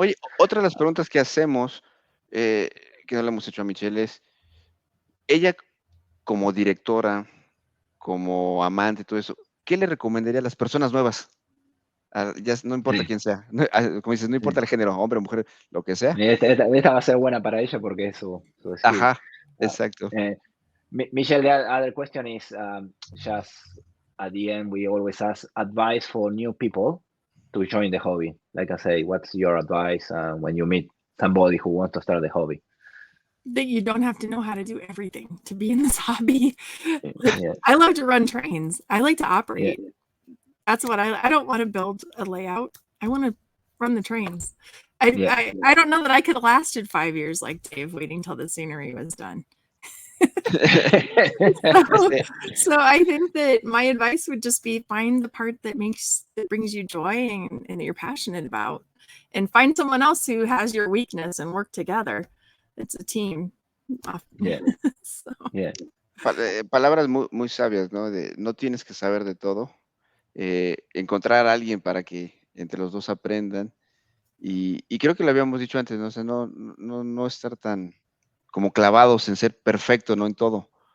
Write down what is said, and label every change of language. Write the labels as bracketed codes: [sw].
[es] Oye, otra de las preguntas que hacemos, eh, que no le hemos hecho a Michelle, es, ella como directora, como amante, todo eso, ¿qué le recomendaría a las personas nuevas? No importa quién sea, como dices, no importa el género, hombre, mujer, lo que sea. Esta va a ser buena para ella porque es su skill. Ajá, Ah, exacto. [en] Michelle, the other question is just at the end, we always ask advice for new people to join the hobby. Like I say, what's your advice when you meet somebody who wants to start the hobby? That you don't have to know how to do everything to be in this hobby. Yeah, I love to run trains. I like to yeah, operate. That's what I don't want to build a layout. I want to run the trains. yeah. I don't know that I could have lasted 5 years like Dave, waiting till the scenery was done. So I think that my advice would just be find the part that brings you joy and that you're passionate about, and find someone else who has your weakness and work together. It's a team. Yeah, So, yeah. [es] Palabras muy, muy sabias, ¿no? De no tienes que saber de todo. Encontrar a alguien para que entre los dos aprendan. Y creo que lo habíamos dicho antes, ¿no? O sea, no estar tan como clavados en ser perfecto, ¿no? En todo.